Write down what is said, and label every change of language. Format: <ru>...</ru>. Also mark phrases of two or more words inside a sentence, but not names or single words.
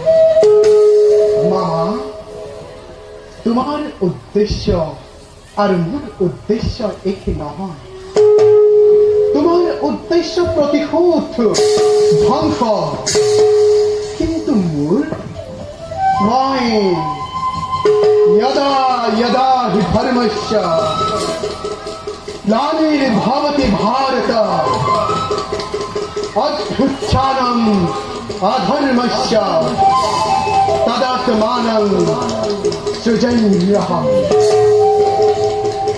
<as>মামা তোমাৰ উদ্দেশ্য আৰু মোৰ উদ্দেশ্য একে নহয়। তোমাৰ উদ্দেশ্য প্ৰতিশোধ ধ্বংস, কিন্তু মোৰ মই</as> <sa>यदा यदा हि धर्मस्य ग्लानिर्भवति भारत अभ्युत्थानम् अधर्मस्य तदात्मानं सृजन्यहम्।</sa>